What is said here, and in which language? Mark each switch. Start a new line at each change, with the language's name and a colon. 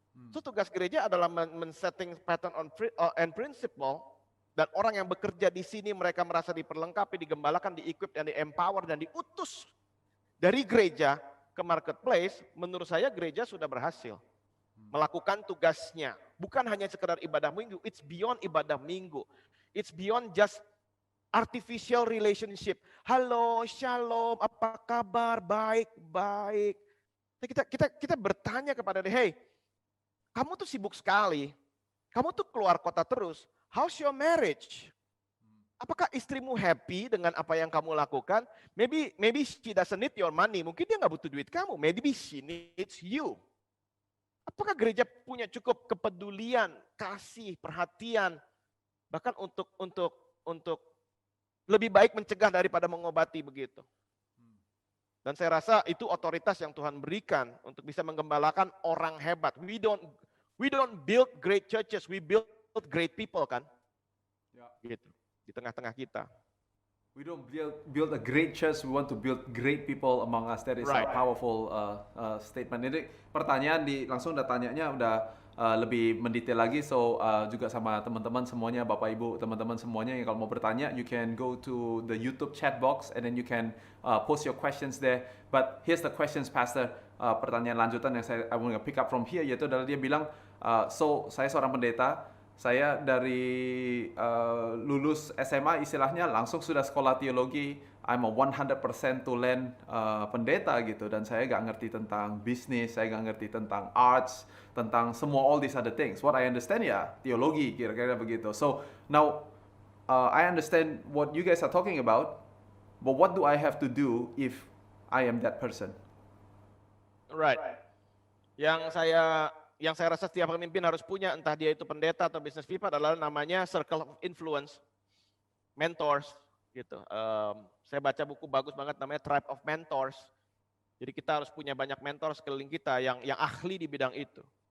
Indonesian: So tugas gereja adalah men-setting
English: pattern and principle.
Indonesian: Dan orang yang bekerja di sini mereka merasa diperlengkapi, digembalakan, di-equip, dan di-empower, dan diutus dari gereja ke marketplace. Menurut saya gereja sudah berhasil melakukan tugasnya. Bukan hanya sekedar ibadah minggu,
English: it's beyond
Indonesian: ibadah minggu.
English: It's beyond just artificial relationship.
Indonesian: Halo, shalom, apa kabar? Baik, baik. Kita bertanya kepada dia, hey, kamu tuh sibuk sekali. Kamu tuh keluar kota terus.
English: How's your marriage?
Indonesian: Apakah istrimu happy dengan apa yang kamu lakukan?
English: Maybe she doesn't need your money.
Indonesian: Mungkin dia nggak butuh duit kamu.
English: Maybe she needs you.
Indonesian: Apakah gereja punya cukup kepedulian, kasih, perhatian, bahkan untuk lebih baik mencegah daripada mengobati begitu? Dan saya rasa itu otoritas yang Tuhan berikan untuk bisa menggembalakan orang hebat.
English: We don't build great churches, we build great people kan,
Indonesian: Ya. Gitu di tengah-tengah kita.
English: We don't build a great church. We want to build great people among us. That is a powerful statement.
Indonesian: Ini pertanyaan langsung udah tanyanya udah lebih mendetail lagi.
English: So
Indonesian: juga sama teman-teman semuanya, Bapak Ibu, teman-teman semuanya yang kalau mau bertanya,
English: you can go to the YouTube chat box and then you can post your questions there. But here's the questions, Pastor.
Indonesian: Pertanyaan lanjutan yang
English: I want to pick up from here,
Indonesian: yaitu adalah dia bilang, so saya seorang pendeta. Saya dari lulus SMA istilahnya langsung sudah sekolah teologi.
English: I'm a 100% to land pendeta gitu.
Indonesian: Dan saya gak ngerti tentang bisnis, saya gak ngerti tentang arts, tentang semua
English: all these other things. What I understand
Indonesian: ya teologi kira-kira begitu.
English: So now I understand what you guys are talking about. But what do I have to do if I am that person? Right.
Indonesian: Yang saya rasa setiap pemimpin harus punya, entah dia itu pendeta atau business people, adalah namanya circle of influence, mentors, gitu. Saya baca buku bagus banget namanya Tribe of Mentors. Jadi kita harus punya banyak mentor sekeliling kita yang ahli di bidang itu.